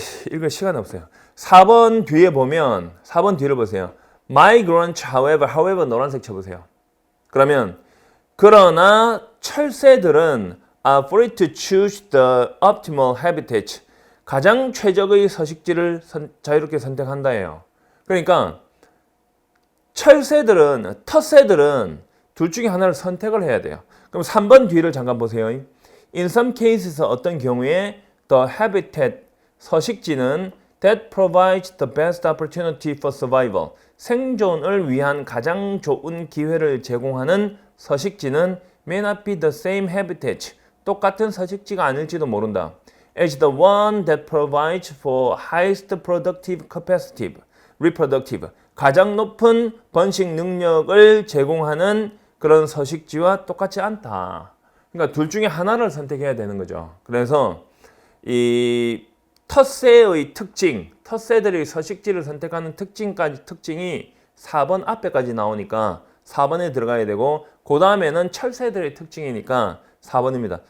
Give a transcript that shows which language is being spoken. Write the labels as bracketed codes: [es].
[ko] 읽을 시간 없어요. 4번 뒤에 보면 4번 뒤를 보세요. [en] Migrants, however [ko] 노란색 쳐보세요. 그러면 그러나 철새들은 [en] are free to choose the optimal habitat. [ko] 가장 최적의 서식지를 자유롭게 선택한다예요. 그러니까 텃새들은 둘 중에 하나를 선택을 해야 돼요. 그럼 3번 뒤를 잠깐 보세요. [en] In some cases [ko] 어떤 경우에 [en] the habitat 서식지는 that provides the best opportunity for survival. [ko] 생존을 위한 가장 좋은 기회를 제공하는 서식지는 [en] may not be the same habitat. [ko] 똑같은 서식지가 아닐지도 모른다. [en] As the one that provides for highest productive capacity, reproductive. [ko] 가장 높은 번식 능력을 제공하는 그런 서식지와 똑같지 않다. 그러니까 둘 중에 하나를 선택해야 되는 거죠. 그래서 이 텃새의 특징, 텃새들이 서식지를 선택하는 특징이 4번 앞에까지 나오니까 4번에 들어가야 되고 그 다음에는 철새들의 특징이니까 4번입니다.